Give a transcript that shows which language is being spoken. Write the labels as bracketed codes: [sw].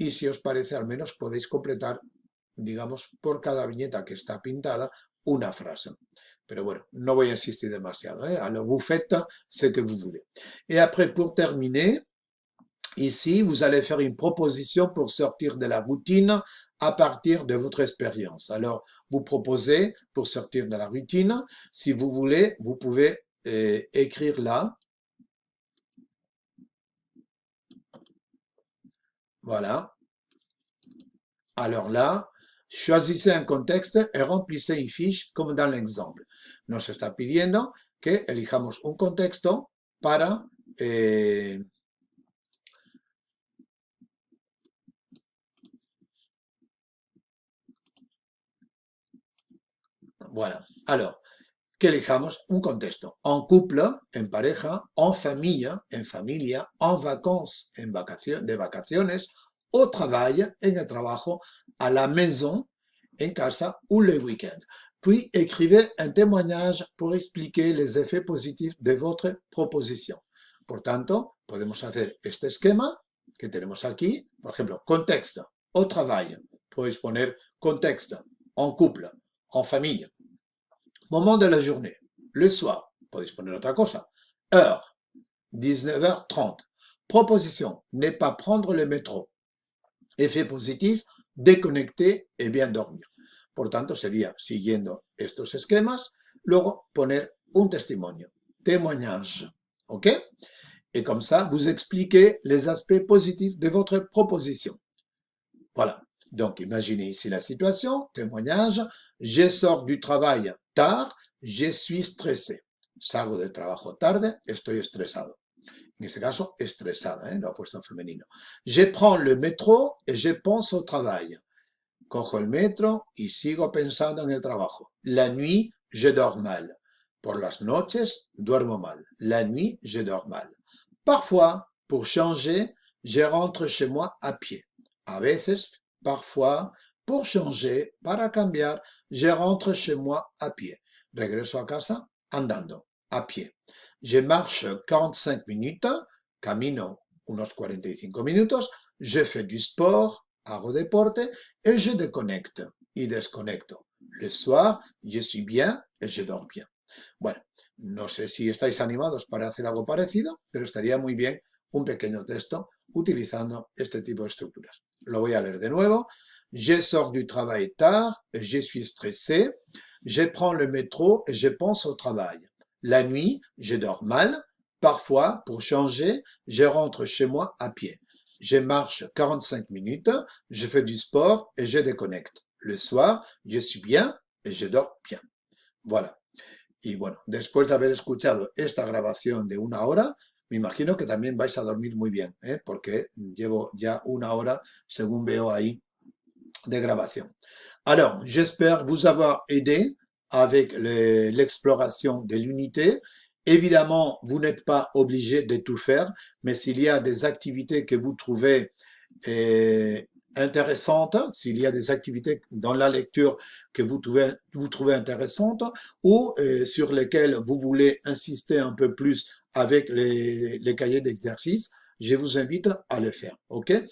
[es] Y si os parece, al menos podéis completar, digamos, por cada viñeta que está pintada, una frase. Pero bueno, no voy a insistir demasiado. [fr] Alors, vous faites ce que vous voulez. Et après, pour terminer, ici, vous allez faire une proposition pour sortir de la routine à partir de votre expérience. Alors, vous proposez pour sortir de la routine. Si vous voulez, vous pouvez écrire là. Voilà. Alors là, choisissez un contexte et remplissez une fiche comme dans l'exemple. [es] Nos está pidiendo que elijamos un contexto para voilà. Alors, que elijamos un contexto. [fr] En couple, [es] en pareja, en familia, [fr] en vacances, [es] de vacaciones, [fr] au travail, [es] en el trabajo, [fr] à la maison, [es] en casa, [fr] ou le week-end. Puis, écrivez un témoignage pour expliquer les effets positifs de votre proposition. [es] Por tanto, podemos hacer este esquema que tenemos aquí. Por ejemplo, contexto, [fr] au travail. [es] Podéis poner contexto, [fr] en couple, [es] en familia. [fr] Moment de la journée, le soir, [es] podéis poner otra cosa. [fr] Heure, 19h30. Proposition, ne pas prendre le métro. Effet positif, déconnecter et bien dormir. [es] Por tanto, sería, siguiendo estos esquemas, luego poner un testimonio, témoignage. ¿Ok? [fr] Et comme ça, vous expliquez les aspects positifs de votre proposition. Voilà. Donc, imaginez ici la situation, témoignage, je sors du travail tard, je suis stressé. [es] Salgo del trabajo tarde, estoy estresado. En este caso, estresada, lo ha puesto en femenino. [fr] Je prends le métro et je pense au travail. [es] Cojo el metro y sigo pensando en el trabajo. [fr] La nuit, je dors mal. [es] Por las noches, duermo mal. [fr] La nuit, je dors mal. Parfois, pour changer, je rentre chez moi à pied. [es] A veces, [fr] parfois, pour changer, [es] para cambiar, [fr] je rentre chez moi à pied. [es] Regreso a casa andando, a pie. [fr] Je marche 45 minutes, [es] camino unos 45 minutos, [fr] je fais du sport, [es] hago deporte, [fr] et je déconnecte [es] y desconecto. [fr] Le soir, je suis bien et je dors bien. [es] Bueno, no sé si estáis animados para hacer algo parecido, pero estaría muy bien un pequeño texto utilizando este tipo de estructuras. Lo voy a leer de nuevo. [fr] Je sors du travail tard, je suis stressé, je prends le métro et je pense au travail. La nuit, je dors mal. Parfois, pour changer, je rentre chez moi à pied. Je marche 45 minutes, je fais du sport et je déconnecte. Le soir, je suis bien et je dors bien. Voilà. [es] Y bueno, después de haber escuchado esta grabación de 1 hora, me imagino que también vais a dormir muy bien, porque llevo ya 1 hora, según veo ahí, de grabación. [fr] Alors, j'espère vous avoir aidé avec l'exploration de l'unité. Évidemment, vous n'êtes pas obligé de tout faire, mais s'il y a des activités que vous trouvez intéressantes, s'il y a des activités dans la lecture que vous trouvez intéressantes ou sur lesquelles vous voulez insister un peu plus avec les cahiers d'exercice, je vous invite à le faire. OK?